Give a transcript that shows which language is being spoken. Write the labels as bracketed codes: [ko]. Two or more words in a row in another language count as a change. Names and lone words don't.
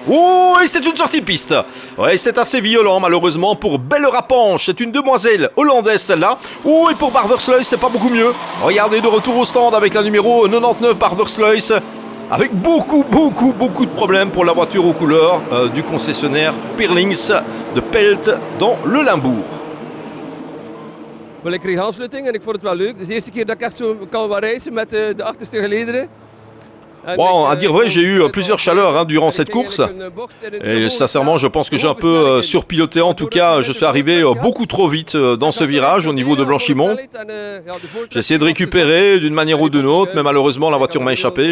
[fr] Oh, et c'est une sortie de piste. Ouais, c'est assez violent malheureusement pour Belle Rapanche. C'est une demoiselle hollandaise celle-là. Oh, et pour Barversluis, c'est pas beaucoup mieux. Regardez, de retour au stand avec la numéro 99 Barversluis. Avec beaucoup de problèmes pour la voiture aux couleurs du concessionnaire Pirlings de Pelt dans le Limbourg. [nl] Wel, ik kreeg aansluiting en ik vond het wel leuk. Het is de eerste keer dat ik echt zo kan racen met de achterste gelederen. [fr] Bon, à dire vrai, j'ai eu plusieurs chaleurs durant cette course. Et sincèrement, je pense que j'ai un peu surpiloté. En tout cas, je suis arrivé beaucoup trop vite dans ce virage au niveau de Blanchimont. J'ai essayé de récupérer d'une manière ou d'une autre, mais malheureusement, la voiture m'a échappé.